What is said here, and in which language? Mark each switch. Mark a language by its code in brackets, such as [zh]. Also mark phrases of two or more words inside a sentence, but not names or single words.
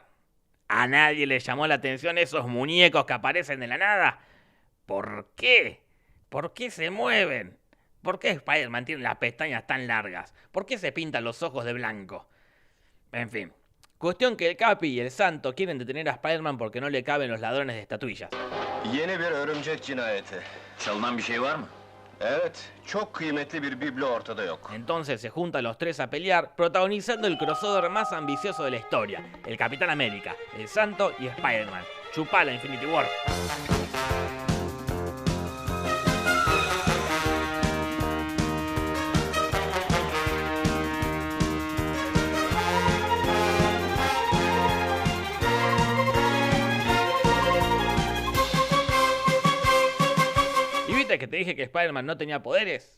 [es] ¿A nadie le llamó la atención esos muñecos que aparecen de la nada? ¿Por qué? ¿Por qué se mueven? ¿Por qué Spider-Man tiene las pestañas tan largas? ¿Por qué se pintan los ojos de blanco? En fin, cuestión que el Capi y el Santo quieren detener a Spider-Man porque no le caben los ladrones de estatuillas. [tr] Yeni bir örümcek cinayeti. Çalınan bir şey var mı? Evet, çok kıymetli bir biblo ortada yok. [es] Entonces se juntan los tres a pelear, protagonizando el crossover más ambicioso de la historia. El Capitán América, el Santo y Spider-Man. Chupala Infinity War. ¿Viste que te dije que Spider-Man no tenía poderes?